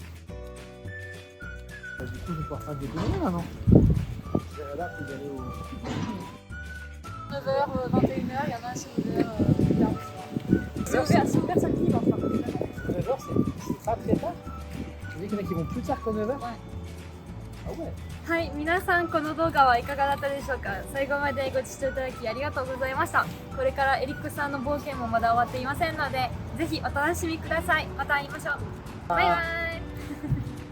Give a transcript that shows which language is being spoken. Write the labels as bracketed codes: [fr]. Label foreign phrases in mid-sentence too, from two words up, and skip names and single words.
[fr] Bah, du coup, je vais pouvoir faire des déjeuner maintenant. Là, faut y aller au. 9h, 21h, il y en a à 6h. C'est ouvert samedi, enfin. 9h, c'est pas très tard. Tu dis qu'il y en a qui vont plus tard que 9h? Ouais. Ah ouais. [ja] はい、皆さんこの動画はいかがだったでしょうか。最後までご視聴いただきありがとうございました。これからエリックさんの冒険もまだ終わっていませんので、ぜひお楽しみください。また会いましょう。バイバイ。